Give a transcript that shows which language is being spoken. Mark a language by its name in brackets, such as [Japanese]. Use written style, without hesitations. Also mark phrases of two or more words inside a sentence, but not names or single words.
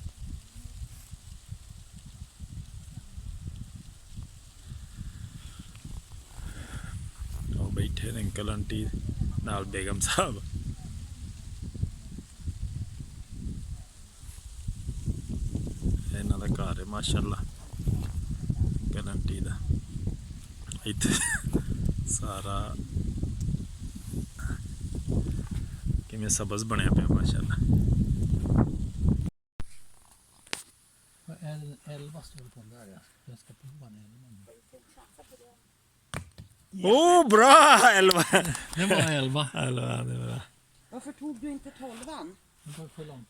[Punjabi] ਉਹ ਬੈਠੇ ਨੇ [English] uncle aunty [Punjabi] ਨਾਲ ਬੇਗਮ ਸਾਹਿਬ ਇਹਨਾਂ ਦਾ ਘਰ ਹੈ ਮਾਸ਼ਾਅੱਲਾ [English] uncle aunty [Punjabi] ਦਾ ਇੱਥੇ ਸਾਰਾ ਕਿਵੇਂ ਸਬਜ਼ ਬਣਿਆ ਪਿਆ ਮਾਸ਼ਾਅੱਲਾ [Swedish] Elva står på där, ja. Jag ska prova den. bra 11 Det var 11. 11 det var Varför tog du inte 12an? Det var för långt.